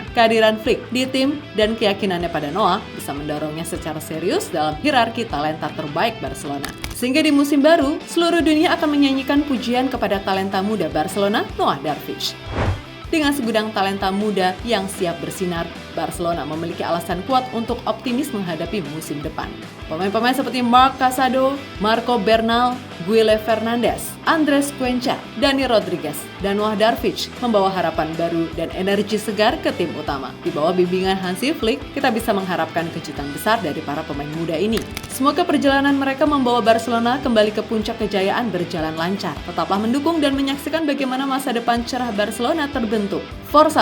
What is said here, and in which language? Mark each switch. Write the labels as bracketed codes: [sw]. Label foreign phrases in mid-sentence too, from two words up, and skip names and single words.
[id] Kehadiran Flick di tim dan keyakinannya pada Noah bisa mendorongnya secara serius dalam hierarki talenta terbaik Barcelona. Sehingga di musim baru, seluruh dunia akan menyanyikan pujian kepada talenta muda Barcelona, Noah Darvish. Dengan segudang talenta muda yang siap bersinar, Barcelona memiliki alasan kuat untuk optimis menghadapi musim depan. Pemain-pemain seperti Marc Casado, Marco Bernal, Guille Fernandez, Andres Cuenca, Dani Rodriguez, dan Noah Darvish membawa harapan baru dan energi segar ke tim utama. Di bawah bimbingan Hansi Flick, kita bisa mengharapkan kejutan besar dari para pemain muda ini. Semoga perjalanan mereka membawa Barcelona kembali ke puncak kejayaan berjalan lancar. Tetaplah mendukung dan menyaksikan bagaimana masa depan cerah Barcelona terbentuk.